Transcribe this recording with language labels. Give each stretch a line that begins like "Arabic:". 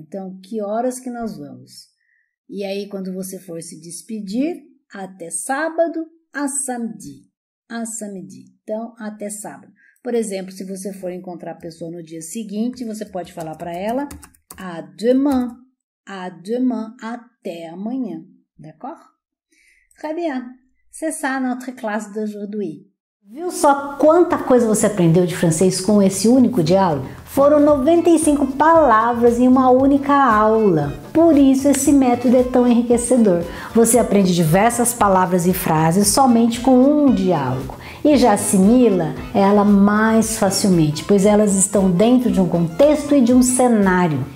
Portuguese: Então, que horas que nós vamos? E aí, quando você for se despedir, até sábado, à samedi. À samedi. Então, até sábado. Por exemplo, se você for encontrar a pessoa no dia seguinte, você pode falar para ela à demain, até amanhã, d'accord?
French: Très bien, c'est ça notre classe d'aujourd'hui.
Portuguese: Viu só quanta coisa você aprendeu de francês com esse único diálogo? Foram 95 palavras em uma única aula. Por isso esse método é tão enriquecedor. Você aprende diversas palavras e frases somente com um diálogo. E já assimila ela mais facilmente, pois elas estão dentro de um contexto e de um cenário.